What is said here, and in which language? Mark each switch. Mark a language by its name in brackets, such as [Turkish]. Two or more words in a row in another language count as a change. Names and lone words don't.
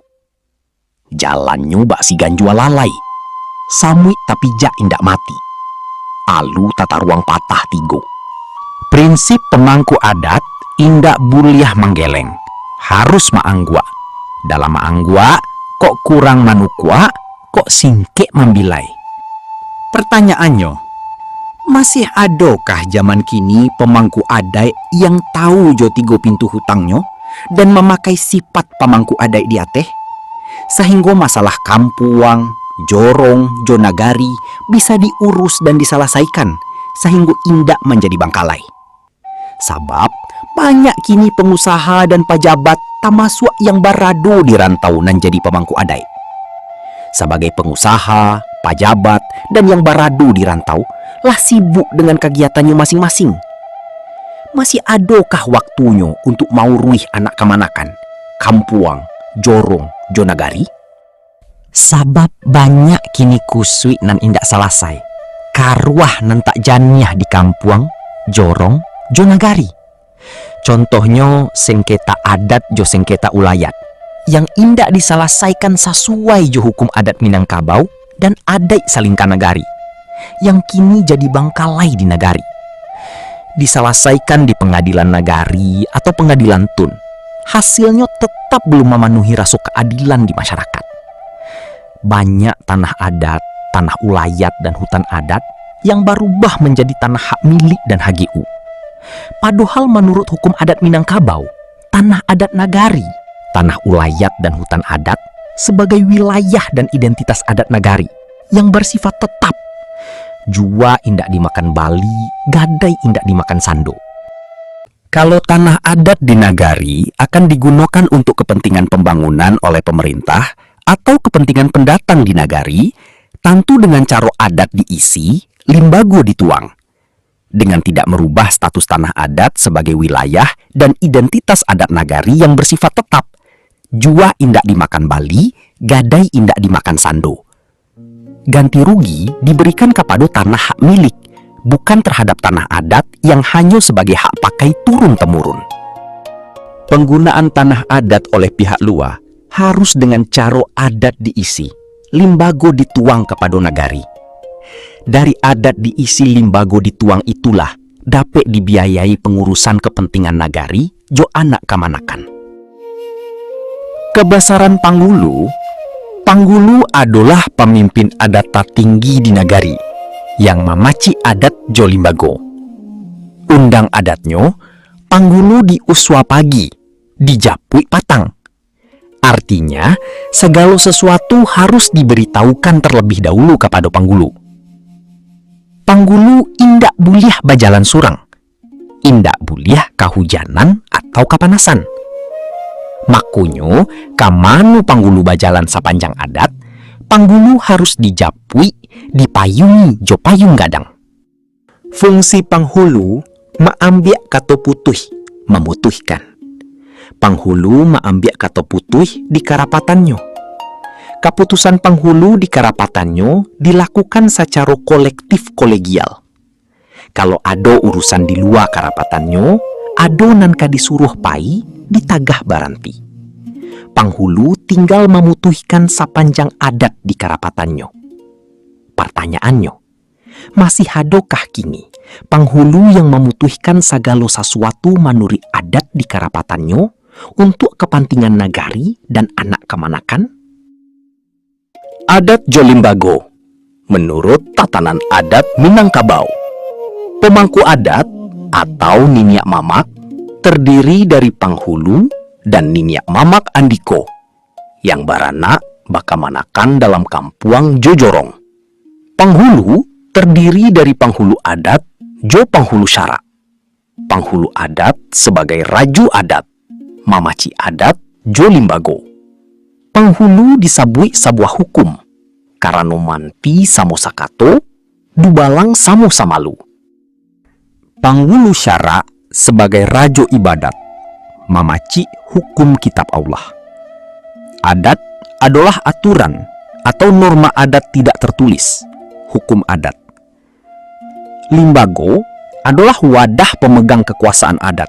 [Minangkabau] Jalannya bak si ganjua lalai, samui tapi jak indak mati. Alu tata ruang patah tigo. Prinsip pemangku adat indak buliah manggeleng, harus maanggua. Dalam maanggua, kok kurang manukwa, kok singkek mambilai. [Indonesian] Pertanyaannya, masih adakah zaman kini pemangku adat yang tahu jo tigo pintu hutangnya dan memakai sifat pemangku adat di ateh? Sehingga masalah kampuang, jorong, jonagari bisa diurus dan diselesaikan sehingga indak menjadi bangkalai. Sabab banyak kini pengusaha dan pejabat termasuk yang barado di rantau nan jadi pemangku adat. Sebagai pengusaha, pejabat, dan yang barado di rantau lah sibuk dengan kegiatannya masing-masing. Masih adakah waktunya untuk mau ruih anak kemanakan, kampuang, jorong, jonagari? [Minangkabau] Sabab banyak kini kusui nan indak selesai. Karuah nan tak janiah di kampuang, jorong, jonagari. [Indonesian] Contohnya sengketa adat jo sengketa ulayat yang indak diselesaikan sesuai jo hukum adat Minangkabau dan adat Salingkan Nagari yang kini jadi bangkalai di nagari. Diselesaikan di pengadilan nagari atau pengadilan tun, hasilnya tetap belum memenuhi rasa keadilan di masyarakat. Banyak tanah adat, tanah ulayat dan hutan adat yang berubah menjadi tanah hak milik dan HGU. Padahal menurut hukum adat Minangkabau, tanah adat nagari, tanah ulayat dan hutan adat sebagai wilayah dan identitas adat nagari yang bersifat tetap. [Minangkabau] Jua indak dimakan Bali, gadai indak dimakan Sando. [Indonesian] Kalau tanah adat di nagari akan digunakan untuk kepentingan pembangunan oleh pemerintah atau kepentingan pendatang di nagari, tentu dengan cara [Minangkabau] adat diisi, limbago dituang. [Indonesian] Dengan tidak merubah status tanah adat sebagai wilayah dan identitas adat nagari yang bersifat tetap. [Minangkabau] Jua indak dimakan Bali, gadai indak dimakan Sando. [Indonesian] Ganti rugi diberikan kepada tanah hak milik, bukan terhadap tanah adat yang hanya sebagai hak pakai turun-temurun. Penggunaan tanah adat oleh pihak luar harus dengan cara adat diisi, limbago dituang kepada nagari. Dari [Minangkabau] adat diisi limbago dituang [Indonesian] itulah dapat dibiayai pengurusan kepentingan nagari jo anak kamanakan. Kebesaran Panggulu, Panggulu adalah pemimpin adat tertinggi di nagari yang memaci adat jo limbago. [Minangkabau] Undang adatnya, Panggulu di uswa pagi, dijapui patang. [Indonesian] Artinya, segala sesuatu harus diberitahukan terlebih dahulu kepada Panggulu. [Minangkabau] Panggulu indak buliah bajalan surang, indak buliah kahujanan atau kapanasan. Makunyo, kamanu Panggulu bajalan sepanjang adat, Panggulu harus dijapui, dipayungi jo payung gadang. Fungsi Panghulu maambiak kato putuh, memutuhkan. Panghulu maambiak kato putuh di karapatannya. [Indonesian] Keputusan Panghulu di karapatannya dilakukan secara kolektif kolegial. [Minangkabau] Kalau ada urusan di luar karapatannya, ada nan disuruh pai ditagah baranti. Panghulu tinggal memutuhkan sepanjang adat di karapatannya. [Indonesian] Pertanyaannya, masih adakah kini Panghulu yang memutuhkan segala sesuatu menurut adat di karapatannya untuk kepentingan nagari dan anak kemanakan? Adat Jolimbago menurut tatanan adat Minangkabau. Pemangku adat atau Niniak Mamak terdiri dari Panghulu dan Niniak Mamak Andiko yang baranak bakamanakan dalam kampuang Jojorong. Panghulu terdiri dari Panghulu adat Jo Panghulu Syara, Panghulu adat sebagai raju adat, mamaci adat Jo Limbago. [Minangkabau] Panghulu disabui sebuah hukum karena manti samo sakato, dubalang samo samalu. [Indonesian] Panghulu Syara sebagai rajo ibadat, mamaci hukum kitab Allah. Adat adalah aturan atau norma adat tidak tertulis, hukum adat. Limbago adalah wadah pemegang kekuasaan adat.